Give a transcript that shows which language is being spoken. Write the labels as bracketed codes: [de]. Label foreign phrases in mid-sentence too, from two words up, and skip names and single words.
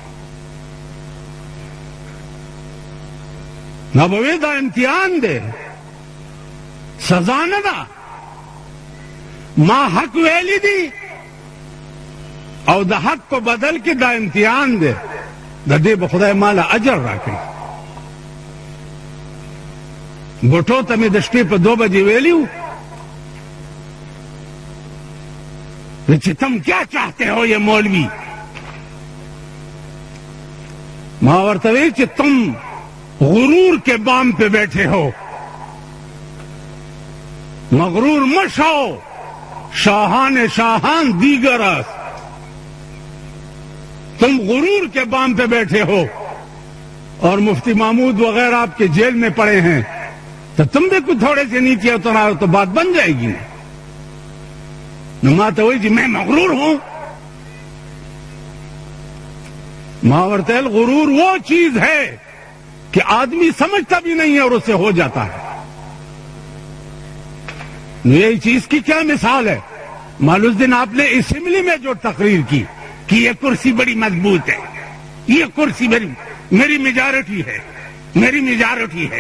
[ps] نه به وی دا امتحان دی، سزا نه ده. ما حق ویلی دی او د حق په بدل کې دا امتحان دی، د دې به خدای ماله اجر راکړي. بوټو ته مې د شپې په 2 بجې ویلی و [ur] کہ تم کیا چاہتے ہو یہ مولوی. [ps] ما ورته وی چې [ur] تم غرور کے بام پہ بیٹھے ہو، [fa] مغرور مشو، شاہان شاہان دیگر است. [ur] تم غرور کے بام پہ بیٹھے ہو اور مفتی محمود وغیرہ آپ کے جیل میں پڑے ہیں، تو تم بھی کچھ تھوڑے سے نیچے اتر آؤ تو بات بن جائے گی. [ps] نو ما ته وایي چې [ur] میں مغرور ہوں. [ps] ما ورته ویل [ur] غرور وہ چیز ہے کہ آدمی سمجھتا بھی نہیں ہے اور اس سے ہو جاتا ہے. یہ چیز کی کیا مثال ہے؟ معلوم دن آپ نے اسمبلی میں جو تقریر کی کہ یہ کرسی بڑی مضبوط ہے، یہ کرسی میری میجارٹی ہے، میری میجارٹی ہے.